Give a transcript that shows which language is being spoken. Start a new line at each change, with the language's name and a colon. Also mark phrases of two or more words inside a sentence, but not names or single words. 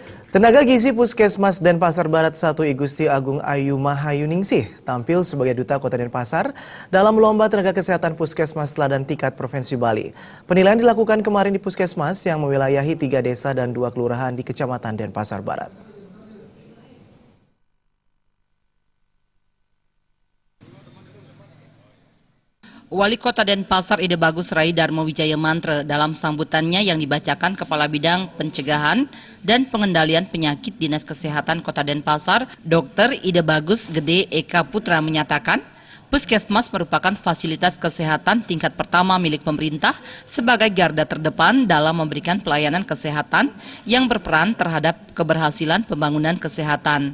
Indonesian: Tenaga gizi Puskesmas Denpasar Barat 1 I Gusti Agung Ayu Mahayuningsih tampil sebagai duta Kota Denpasar dalam lomba tenaga kesehatan Puskesmas Teladan tingkat Provinsi Bali. Penilaian dilakukan kemarin di Puskesmas yang mewilayahi 3 desa dan 2 kelurahan di Kecamatan Denpasar Barat. Wali Kota Denpasar Ide Bagus Rai Darmo Wijaya Mantra dalam sambutannya yang dibacakan Kepala Bidang Pencegahan dan Pengendalian Penyakit Dinas Kesehatan Kota Denpasar, Dr. Ide Bagus Gede Eka Putra menyatakan, Puskesmas merupakan fasilitas kesehatan tingkat pertama milik pemerintah sebagai garda terdepan dalam memberikan pelayanan kesehatan yang berperan terhadap keberhasilan pembangunan kesehatan.